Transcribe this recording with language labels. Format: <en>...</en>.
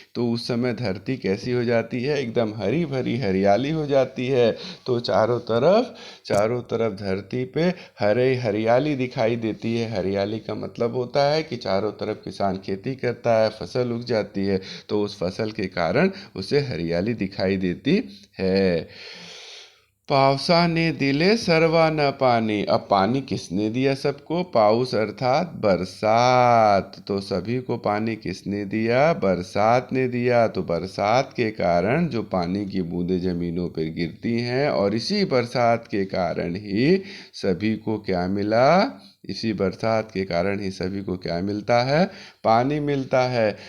<hi>तो उस समय धरती कैसी हो जाती है, एकदम हरी भरी हरियाली हो जाती है। तो चारों तरफ धरती पे हरे हरियाली दिखाई देती है। हरियाली का मतलब होता है कि चारों तरफ किसान खेती करता है, फसल उग जाती है, तो उस फसल के कारण उसे हरियाली दिखाई देती है।</hi> <mr>पावसाने दिले सर्वांना पानी।</mr> <hi>अब पानी किसने दिया सबको, पाउस अर्थात बरसात। तो सभी को पानी किसने दिया, बरसात ने दिया। तो बरसात के कारण जो पानी की बूंदें जमीनों पर गिरती हैं, और इसी बरसात के कारण ही सभी को क्या मिला, इसी बरसात के कारण ही सभी को क्या मिलता है, पानी मिलता है।</hi>